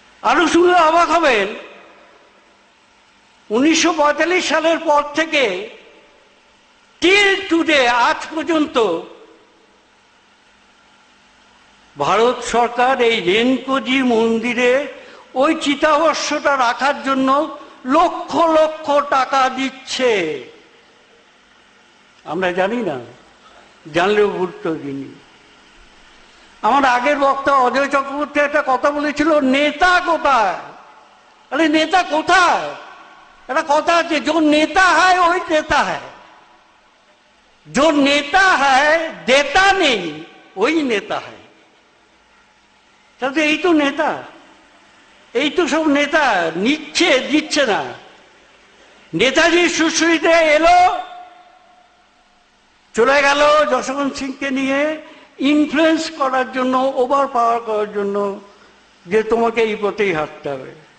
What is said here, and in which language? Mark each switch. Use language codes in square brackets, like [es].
[bn] আরো শুনলে অবাক হবেন, 1945 সালের পর থেকে টিল টুডে, আজ পর্যন্ত ভারত সরকার এই রেনকোজি মন্দিরে ওই চিতাভস্যটা রাখার জন্য লক্ষ লক্ষ টাকা দিচ্ছে। আমরা জানি না, জানলেও গুরুত্ব দিইনি। আমার আগের বক্তা অজয় চক্রবর্তী একটা কথা বলেছিল, নেতা কোথায়? আরে নেতা কোথায়? একটা কথা আছে, [hi] जो नेता है वही देता है, जो नेता है देता नहीं वही नेता है। [bn] তাহলে এই তো নেতা, এই তো সব নেতা, নিচ্ছে দিচ্ছে না। নেতাজি সুশ্রীতে এলো, চলে গেল যশবন্ত সিংকে নিয়ে ইনফ্লুয়েন্স করার জন্য, ওভার পাওয়ার করার জন্য, যে তোমাকে এই পথেই হাঁটতে হবে।